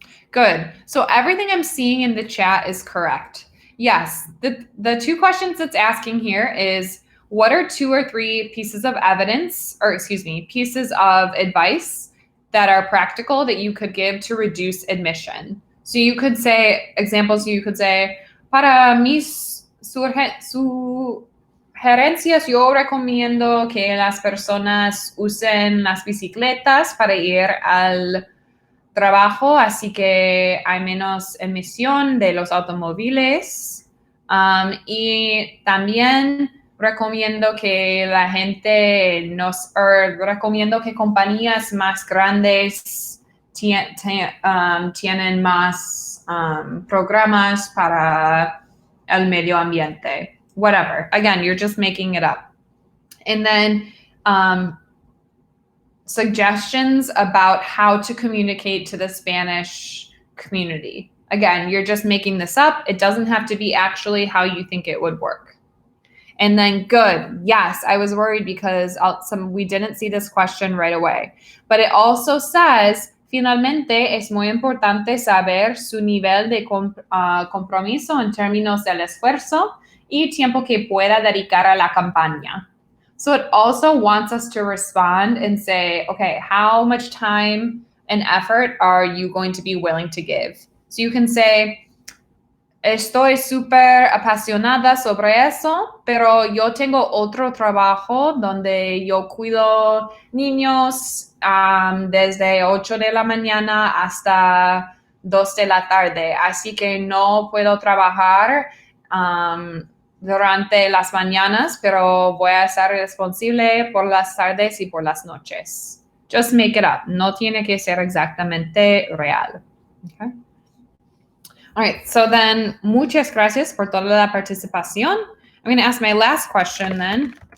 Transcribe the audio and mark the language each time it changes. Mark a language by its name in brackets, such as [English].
[English] Good. So everything I'm seeing in the chat is correct. Yes. The 2 questions it's asking here is, what are 2 or 3 pieces of evidence, or excuse me, pieces of advice that are practical that you could give to reduce emission? So you could say, [Spanish] examples, you could say, para mis sugerencias, yo recomiendo que las personas usen las bicicletas para ir al trabajo, así que hay menos emisión de los automóviles. Y también recomiendo que la gente recomiendo que compañías más grandes tienen más programas para el medio ambiente. [English] Whatever. Again, you're just making it up. And then suggestions about how to communicate to the Spanish community. Again, you're just making this up. It doesn't have to be actually how you think it would work. And then good. Yes, I was worried because we didn't see this question right away. But it also says, [Spanish] finalmente, es muy importante saber su nivel de compromiso en términos del esfuerzo y tiempo que pueda dedicar a la campaña. [English] So it also wants us to respond and say, okay, how much time and effort are you going to be willing to give? So you can say, [Spanish] estoy súper apasionada sobre eso, pero yo tengo otro trabajo donde yo cuido niños desde 8 de la mañana hasta 2 de la tarde. Así que no puedo trabajar durante las mañanas, pero voy a estar responsable por las tardes y por las noches. [English] Just make it up. [Spanish] No tiene que ser exactamente real. Okay. [English] All right, so then, [Spanish] muchas gracias por toda la participación. [English] I'm going to ask my last question then.